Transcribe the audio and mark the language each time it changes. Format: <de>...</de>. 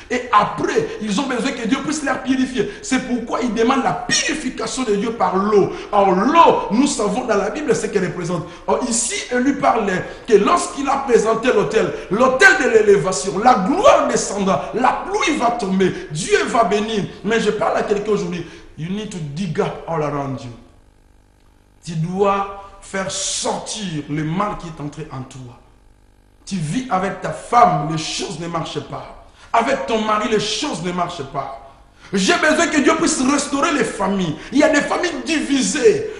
<fr>Et après, ils ont besoin que Dieu puisse les purifier. C'est pourquoi ils demandent la purification de Dieu par l'eau. Or, l'eau, nous savons dans la Bible ce qu'elle représente. Or, ici, elle lui parle que lorsqu'il a présenté l'autel de l'élévation, la gloire descendra, la pluie va tomber, Dieu va bénir. Mais je parle à quelqu'un aujourd'hui.</fr> <en>You need to dig up all around you.</en> <fr>Tu dois faire sortir le mal qui est entré en toi. Tu vis avec ta femme, les choses ne marchent pas. Avec ton mari, les choses ne marchent pas. J'ai besoin que Dieu puisse restaurer les familles. Il y a des familles divisées.</fr>